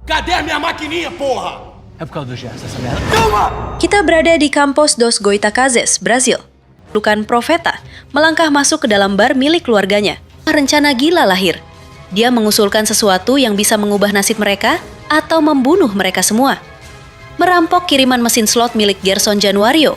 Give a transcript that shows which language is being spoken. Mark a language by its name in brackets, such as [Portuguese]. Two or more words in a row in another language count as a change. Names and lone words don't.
[Portuguese] Cadê minha maquininha, porra? É por causa do Gerson, essa merda. [Indonesian] Kita berada di Campos dos Goitacazes, Brasil. Bukan Profeta melangkah masuk ke dalam bar milik keluarganya. Rencana gila lahir. Dia mengusulkan sesuatu yang bisa mengubah nasib mereka atau membunuh mereka semua. Merampok kiriman mesin slot milik Gerson Januario.